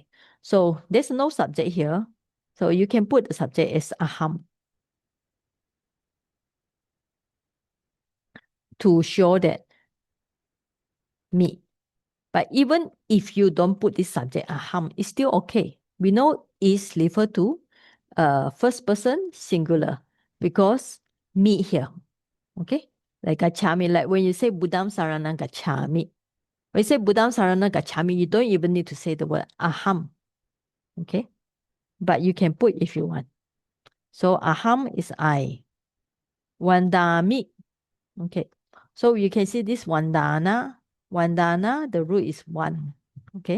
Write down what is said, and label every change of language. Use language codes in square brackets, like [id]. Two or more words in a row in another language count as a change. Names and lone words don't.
[en] So there's no subject here. So you can put the subject as aham to show that me. But even if you don't put this subject aham, it's still okay. We know is refer to first person singular, because me here. Okay? Like gachami, like when you say [pi] Buddham Sarana Gachami. [en] When you say [pi] Buddham Sarana Gachami, [en] you don't even need to say the word aham. Okay? But you can put if you want. So aham is I. Vandami. Okay. So you can see this Vandana. Vandana, the root is one. Okay.